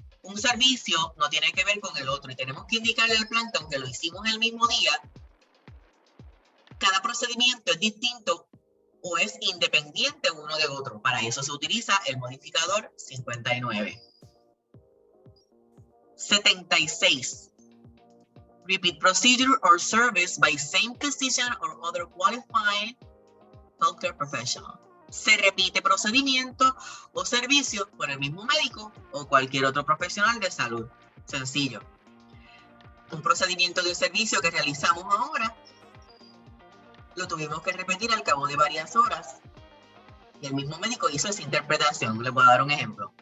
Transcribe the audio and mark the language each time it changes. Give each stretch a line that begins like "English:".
Spanish: Un servicio no tiene que ver con el otro y tenemos que indicarle al plan que aunque lo hicimos el mismo día, cada procedimiento es distinto o es independiente uno de otro. Para eso se utiliza el modificador 59. 76.
English: Repeat procedure or service by same physician or other qualified healthcare professional.
Spanish: Se repite procedimiento o servicio por el mismo médico o cualquier otro profesional de salud. Sencillo. Un procedimiento de servicio que realizamos ahora lo tuvimos que repetir al cabo de varias horas y el mismo médico hizo esa interpretación. Les voy a dar un ejemplo.